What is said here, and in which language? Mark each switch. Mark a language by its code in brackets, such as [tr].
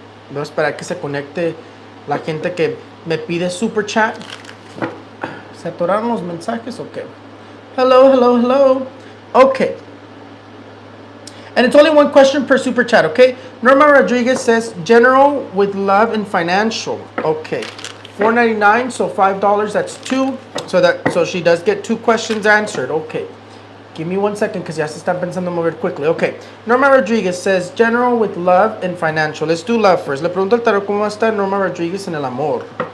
[es] Voy a esperar que se conecte la gente que me pide super chat. ¿Se atoraron los mensajes? [en] Ok. Hello, hello, hello. Okay. And it's only one question per super chat, okay? Norma Rodriguez says, general with love and financial. Okay. $4.99, so $5, that's two. So she does get two questions answered. Okay. Give me 1 second because [es] ya se están pensando mover [en] quickly. Okay. Norma Rodriguez says, general with love and financial. Let's do love first. [es] Le pregunto al tarot cómo está Norma Rodriguez en el amor.